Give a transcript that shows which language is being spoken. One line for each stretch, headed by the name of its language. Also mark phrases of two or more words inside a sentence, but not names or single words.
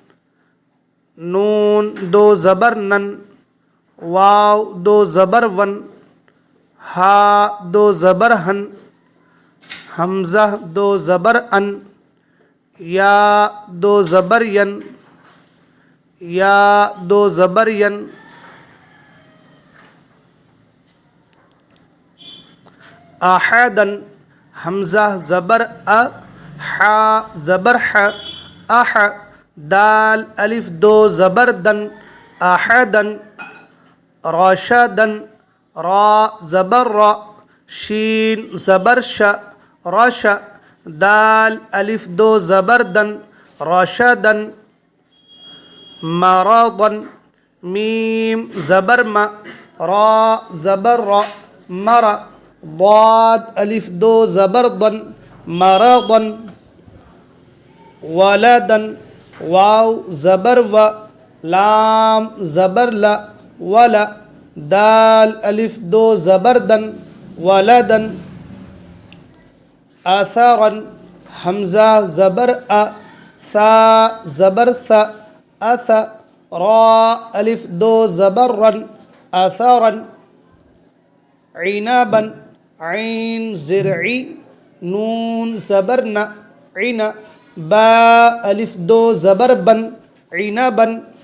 Urdu: نون دو زبر نن، واو دو زبر ون، ہا دو زبر ہن، حمزہ دو زبر ان، یا دو زبر ین، یا دو زبر ین، احدن حمزہ زبر ا، حا زبر ح، اح، دال الف دو زبر دن، احدن، راشدن، را زبر را، شین زبر ش، رش، دال الف دو زبر دن، رشدن، مرضن، میم زبر م، را زبر را، مر، ضاد الف دو زبر ضن، مرضن، ولدن، واو زبر و، لام زبر ل، ول، دال الف دو زبر دن، ولدن، اثرن حمزہ زبر ا، ثا زبر ث، اث، را الف دو زبر رن، اثرن، عنبن عین زرعی، نون زبر ن، عن، با الف دو زبر بن، عنبن،